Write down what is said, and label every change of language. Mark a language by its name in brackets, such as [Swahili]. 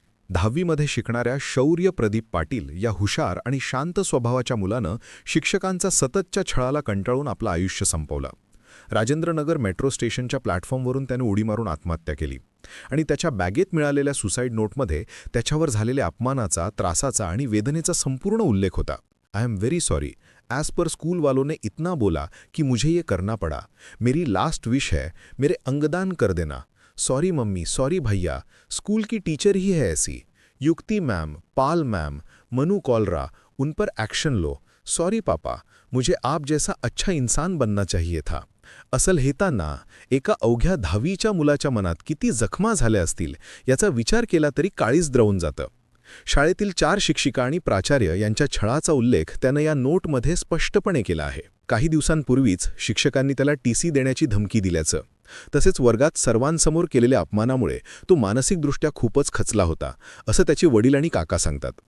[Marathi] 10वीमध्ये शिकणाऱ्या शौर्य प्रदीप पाटील या हुशार आणि शांत स्वभावाच्या मुलानं शिक्षकांचा सततच्या छळाला कंटाळून आपलं आयुष्य संपवलं. राजेंद्रनगर मेट्रो स्टेशनच्या प्लॅटफॉर्मवरून त्याने उडी मारून आत्महत्या केली आणि त्याच्या बॅगेत मिळालेल्या सुसाईड नोटमध्ये त्याच्यावर झालेल्या अपमानाचा, त्रासाचा आणि वेदनेचा संपूर्ण उल्लेख होता. [English] I am very sorry. [Hindi] As per school वालों ने इतना बोला कि मुझे ये करना पड़ा. मेरी लास्ट विश है, मेरे अंगदान कर देना. सॉरी मम्मी, सॉरी भैया, स्कूल की टीचर ही है ऐसी. युक्ति मैम, पाल मैम, मनु कॉलरा, उन पर एक्शन लो. सॉरी पापा, मुझे आप जैसा अच्छा इंसान बनना चाहिए था. [Marathi] असं लिहिताना एका अवघ्या 10वीच्या मुलाच्या मनात किती जखमा झाल्या असतील याचा विचार केला तरी काळीज द्रवून जातं. शाळेतील 4 शिक्षिका आणि प्राचार्य यांच्या छळाचा उल्लेख त्यानं या नोटमध्ये स्पष्टपणे केला आहे. काही दिवसांपूर्वीच शिक्षकांनी त्याला टीसी देण्याची धमकी दिल्याचं, तसेच वर्गात सर्वांसमोर केलेल्या अपमानामुळे तो मानसिकदृष्ट्या खूपच खचला होता, असं त्याचे वडील आणि काका सांगतात.